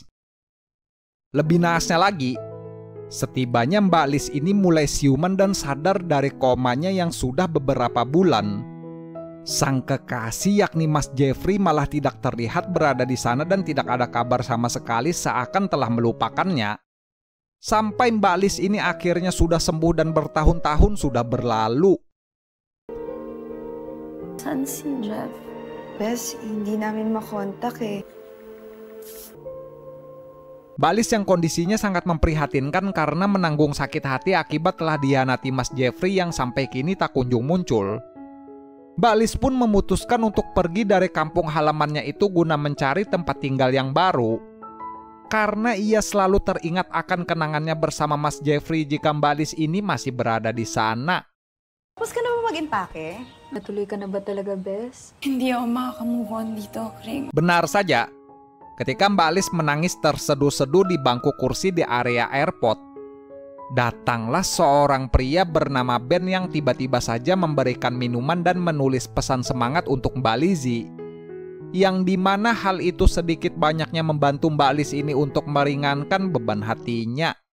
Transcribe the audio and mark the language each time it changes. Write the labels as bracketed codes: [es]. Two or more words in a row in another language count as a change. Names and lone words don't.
[id] Lebih naasnya lagi, setibanya Mbak Liz ini mulai siuman dan sadar dari komanya yang sudah beberapa bulan. Sang kekasih yakni Mas Jeffrey malah tidak terlihat berada di sana dan tidak ada kabar sama sekali, seakan telah melupakannya. Sampai Mbak Liz ini akhirnya sudah sembuh dan bertahun-tahun sudah berlalu. [tl] Saan si Jeff? Bes, hindi namin makontak eh. [id] Mbak Liz yang kondisinya sangat memprihatinkan karena menanggung sakit hati akibat telah dihianati Mas Jeffrey yang sampai kini tak kunjung muncul. Mbak Liz pun memutuskan untuk pergi dari kampung halamannya itu guna mencari tempat tinggal yang baru, karena ia selalu teringat akan kenangannya bersama Mas Jeffrey jika Mbak Liz ini masih berada di sana. [tl] Tapos ka na ba mag-impake? Natuloy ka na ba talaga, Bes? Hindi ako makakamove on dito, Kring. [id] Benar saja, ketika Mbak Liz menangis terseduh-seduh di bangku kursi di area airport, datanglah seorang pria bernama Ben yang tiba-tiba saja memberikan minuman dan menulis pesan semangat untuk Mbak Lizzie. yang dimana hal itu sedikit banyaknya membantu Mbak Lis ini untuk meringankan beban hatinya.